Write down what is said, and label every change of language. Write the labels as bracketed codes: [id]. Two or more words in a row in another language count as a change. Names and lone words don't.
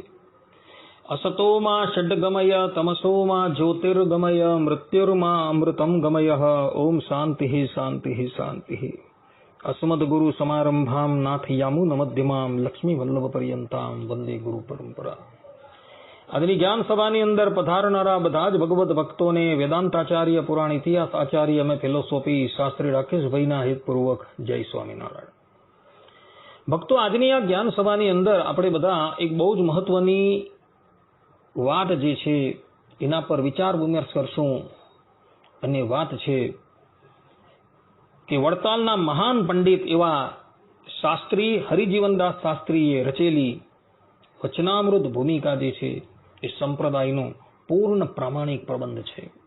[sa] असतो मा षड्गमय तमसो मा ज्योतिर्गमय मृत्युर्मा अमृतं गमय। ओम शांति शांति शांति। अस्मद्गुरु समारंभां नाथयामुन मध्यमां लक्ष्मी वल्लभ पर्यंतां वंदे गुरु परंपरा। [gu] આજની જ્ઞાન સભાની અંદર પધારનારા બધા જ ભગવત ભક્તોને વેદાંતાચાર્ય, પુરાણ ઇતિહાસ આચાર્ય અને ફિલોસોફી શાસ્ત્રી રાકેશભાઈના હિતપૂર્વક જય સ્વામિનારાયણ। ભક્તો, આજની આ જ્ઞાન સભાની અંદર આપણે બધા એક બહુ જ મહત્વની વાત જે છે એના પર વિચાર વિમર્શ કરશું, અને વાત છે કે વડતાલના મહાન પંડિત એવા શાસ્ત્રી હરિજીવનદાસ શાસ્ત્રીએ રચેલી વચનામૃત ભૂમિકા જે છે એ સંપ્રદાયનો પૂર્ણ પ્રામાણિક પ્રબંધ છે।